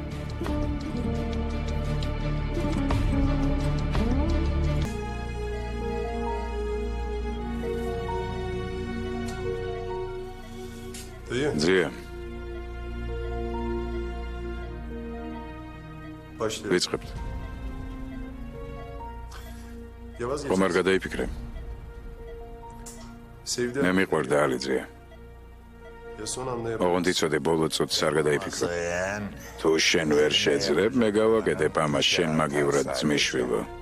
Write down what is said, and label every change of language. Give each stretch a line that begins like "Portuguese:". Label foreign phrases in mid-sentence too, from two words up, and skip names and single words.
Turkish: Dayı.
Georgian: ძია
Turkish: Başlayalım.
Georgian: ვიწყებთ
Turkish: Yavaş
Georgian: ხომ არ გადაიფიქრე
Turkish: Sevdiğim
Georgian: მე მიყვარდა ალი ძია
Turkish: ya son anlayamadım.
Georgian: ოღონდ იცოდე ბოლო წუთს არ გადაიფიქრო თუ შენ ვერ შეძლებ მე გავაკეთებ ამას შენ მაგივრად ძმისშვილო